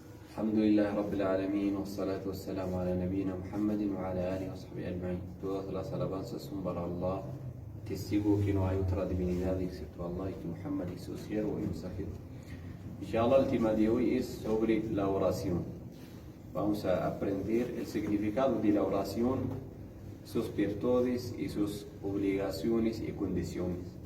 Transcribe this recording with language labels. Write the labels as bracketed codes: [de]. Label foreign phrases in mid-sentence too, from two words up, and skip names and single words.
[ar] الحمد لله رب العالمين والصلاة والسلام على نبينا محمد وعلى آله وصحبه أجمعين. [es] Todas las alabanzas son para Allah, testigo que no hay otra divinidad excepto Allah y que Muhammad es su siervo y mensajero. Inshallah, el tema de hoy es sobre la oración. Vamos a aprender el significado de la oración, sus virtudes y sus obligaciones y condiciones.